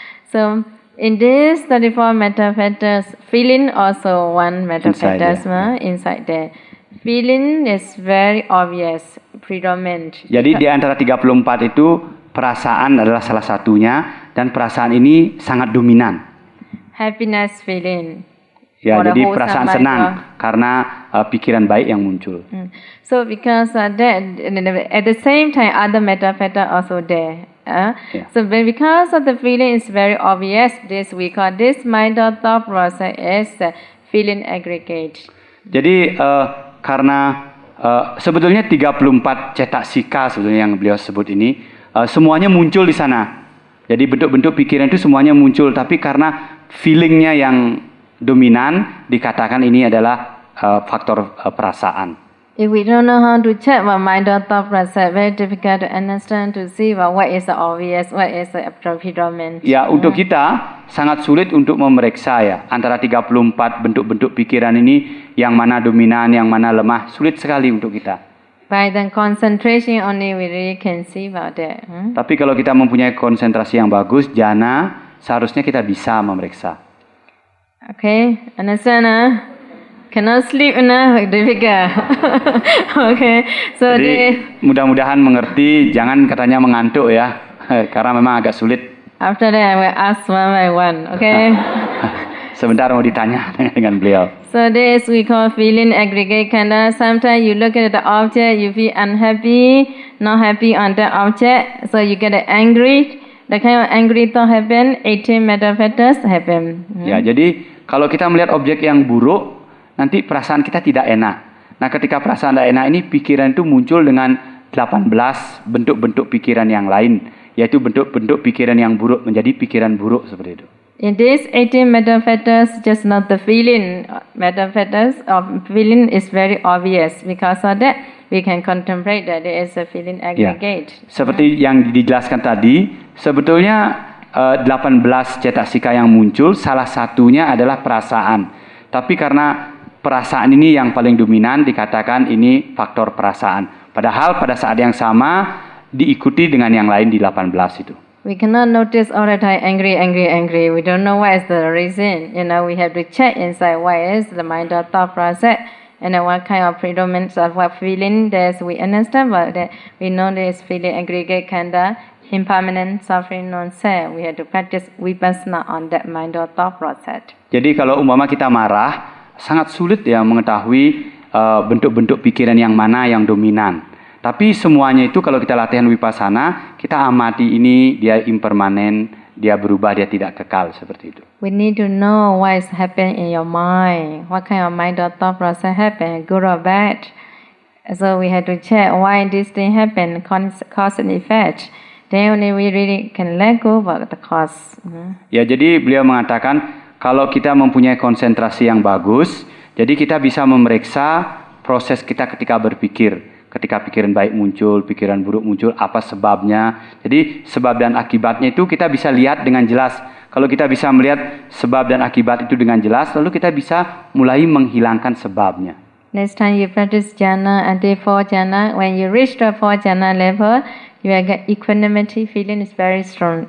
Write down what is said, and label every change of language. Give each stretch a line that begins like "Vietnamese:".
English: So in this 34 meta factors, feeling also one meta factors inside there. Feeling is very obvious, predominant.
Indonesian: Jadi di antara 34 itu perasaan adalah salah satunya dan perasaan ini sangat dominan.
English: Happiness feeling.
Indonesian: Ya, jadi perasaan senang karena pikiran baik yang muncul.
English: So because that, at the same time, other meta factor also there. So because of the feeling is very obvious, this we call this mind or thought process is feeling aggregate.
Indonesian: Jadi karena sebetulnya 34 cetak sika sebetulnya yang beliau sebut ini semuanya muncul di sana. Jadi bentuk-bentuk pikiran itu semuanya muncul, tapi karena feelingnya yang dominan dikatakan ini adalah faktor perasaan.
English: If we don't know how to check what mind or thought process, very difficult to understand to see what is the obvious, what is the predominant.
Indonesian: Ya, untuk kita sangat sulit untuk memeriksa ya antara 34 bentuk-bentuk pikiran ini yang mana dominan, yang mana lemah, sulit sekali untuk kita.
English: By the concentration only we really can see about that.
Indonesian: Tapi kalau kita mempunyai konsentrasi yang bagus, jana, seharusnya kita bisa memeriksa.
English: Okay, understand? Cannot sleep difficult. Okay, so
Indonesian: jadi mudah-mudahan mengerti, jangan katanya mengantuk ya, karena memang agak sulit.
English: After that I will ask one by one, okay?
Indonesian: Sebentar mau ditanya dengan beliau.
English: So this we call feeling aggregate kanda. Sometimes you look at the object, you feel unhappy, not happy on the object, so you get angry. The kind of angry thought happen, 18 meta factors happen.
Indonesian: Ya, jadi kalau kita melihat objek yang buruk, nanti perasaan kita tidak enak. Nah, ketika perasaan tidak enak ini, pikiran itu muncul dengan 18 bentuk-bentuk pikiran yang lain, yaitu bentuk-bentuk pikiran yang buruk menjadi pikiran buruk seperti itu.
English: In these 18 meta factors, just not the feeling. Meta factors of feeling is very obvious. Because of that, we can contemplate that there is a feeling aggregate. Ya.
Indonesian: Seperti yang dijelaskan tadi, sebetulnya 18 cetak sika yang muncul, salah satunya adalah perasaan. Tapi karena perasaan ini yang paling dominan, dikatakan ini faktor perasaan. Padahal pada saat yang sama diikuti dengan yang lain di 18 itu.
English: We cannot notice all the time angry. We don't know what is the reason. We have to check inside what is the mind or thought process and what kind of predominance of what feeling there's. We understand about that. We know this feeling aggregate kanda, impermanent suffering non-self. We have to practice vipassana on that mind or thought process.
Indonesian: Jadi kalau umpama kita marah, sangat sulit ya mengetahui bentuk-bentuk pikiran yang mana yang dominan. Tapi semuanya itu kalau kita latihan vipassana, kita amati ini dia impermanen, dia berubah, dia tidak kekal seperti itu.
English: We need to know what is happening in your mind, what kind of mind or thought process happen, good or bad. So we have to check why this thing happen, cause and effect. Then only we really can let go about the cause.
Indonesian: Ya, jadi beliau mengatakan kalau kita mempunyai konsentrasi yang bagus, jadi kita bisa memeriksa proses kita ketika berpikir. Ketika pikiran baik muncul, pikiran buruk muncul, apa sebabnya. Jadi sebab dan akibatnya itu kita bisa lihat dengan jelas. Kalau kita bisa melihat sebab dan akibat itu dengan jelas, lalu kita bisa mulai menghilangkan sebabnya.
English: Next time you practice jhana until 4 jhana, when you reach the 4 jhana level, you will get equanimity, feeling is very strong.